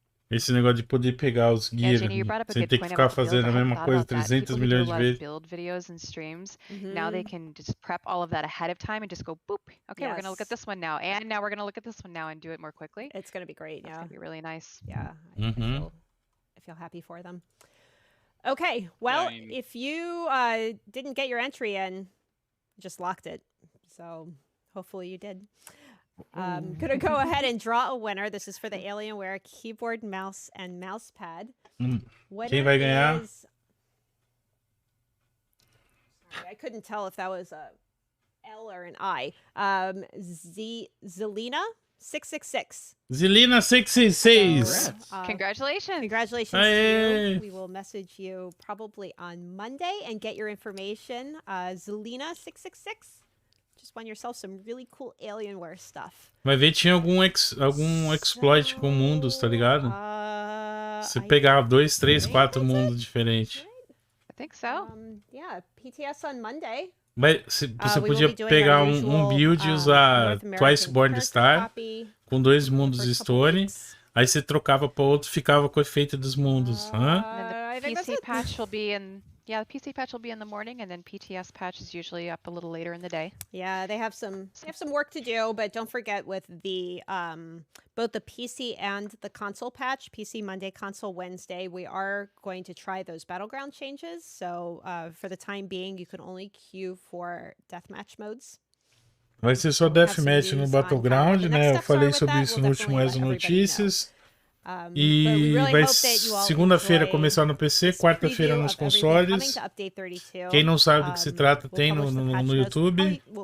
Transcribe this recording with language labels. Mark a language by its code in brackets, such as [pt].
[pt] Esse negócio de poder pegar os gear sem ter que ficar fazendo a mesma coisa 300 milhões de vezes. [en] Build videos and streams. Now they can just prep all of that ahead of time and just go boop. Okay, we're going to look at this one now. And now we're going to look at this one now and do it more quickly. It's going to be great, It's going to be really nice. Yeah. I feel happy for them. Okay, well, if you didn't get your entry in, just locked it. So hopefully you did. I'm going to go ahead and draw a winner. This is for the Alienware keyboard, mouse, and mouse pad. [pt] Quem vai ganhar? [en] Sorry, I couldn't tell if that was a L or an I. Zelina 666. Zelina 666. Congratulations. Congratulations to you. We will message you probably on Monday and get your information. Zelina 666. Just won yourself some really cool Alienware stuff. [pt] Vai ver, tinha algum exploit com mundos, tá ligado? Você pegava 2, 3, 4 mundos diferentes. [en] I think so. Yeah, PTS on Monday. [pt] Mas você podia pegar um build e usar Twice Born Star com 2 mundos Stone. Aí você trocava para outro, ficava com o efeito dos mundos. [en] The PC patch will be in. Yeah, the PC patch will be in the morning, and then PTS patch is usually up a little later in the day. Yeah, they have some work to do, but don't forget with the both the PC and the console patch, PC Monday, console Wednesday, we are going to try those battleground changes. So for the time being, you can only queue for deathmatch modes. [pt] Vai ser só deathmatch no Battleground, né? Eu falei sobre isso no último ESO Notícias. E vai segunda-feira começar no PC, quarta-feira nos consoles. Quem não sabe do que se trata tem no YouTube.